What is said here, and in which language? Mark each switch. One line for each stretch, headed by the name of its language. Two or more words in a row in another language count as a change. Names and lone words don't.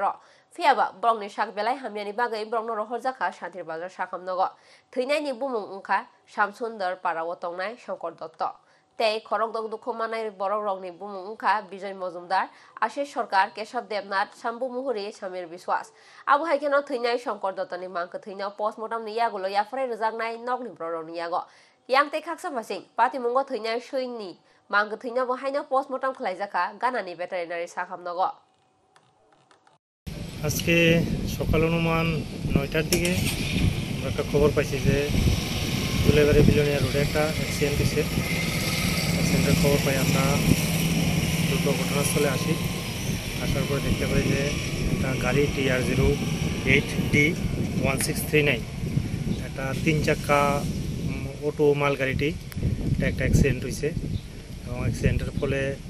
Kok Borok: ro fiaba brongni sak belai hamiani bagai brongno rohorjaka santir bazar sakamnogo theinai ni bumung ungkha Shamsundar parawo tongnai Shankar Dotto Tei khorokdok dukho manai borok rokni bumung ungkha Bijoy Mojumdar Ashish Sarkar Keshav Devnath Shambhu Muhuri Samir Biswas abo haikeno theinai Shankar Dotto ni mangkha theinai postmortem ni yagulo yafrai rujaknai nokni borok ni yago yangte khaksa basing pati mungo theinai suini mangkha theinai bo haino postmortem khlaijaka ganani veterinary sakamnogo
Bangla: আজকে সকাল অনুমান ৯টার দিকে আমরা একটা খবর পাইছি যে দুলেবাড়ি বিলোনিয়া রোডে একটা অ্যাক্সিডেন্ট হয়েছে অ্যাক্সিডেন্টের খবর পাই আমরা দ্রুত ঘটনাস্থলে আসি আসার পরে দেখতে পাই যে একটা গাড়ি TR08D1639 একটা 3 চাকা অটো মাল গাড়িটি এটা একটা অ্যাক্সিডেন্ট হয়েছে এবং অ্যাক্সিডেন্টের ফলে